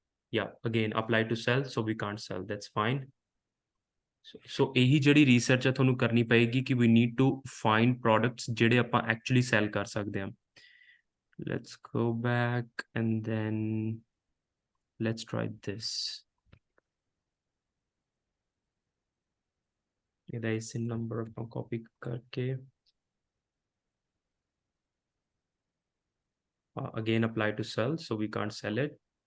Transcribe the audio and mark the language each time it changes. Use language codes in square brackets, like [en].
[en] Yeah, again apply to sell, so we can't sell, that's fine. [pa] So ਇਹੀ ਜਿਹੜੀ research ਹੈ ਤੁਹਾਨੂੰ ਕਰਨੀ ਪਏਗੀ ਕਿ [en] we need to find products [pa] ਜਿਹੜੇ ਆਪਾਂ actually sell ਕਰ ਸਕਦੇ ਹਾਂ। [en] Let's go back and then let's try this. ਇਹਦਾ ASIN number ਆਪਾਂ copy ਕਰਕੇ again apply to sell, so we can't sell it.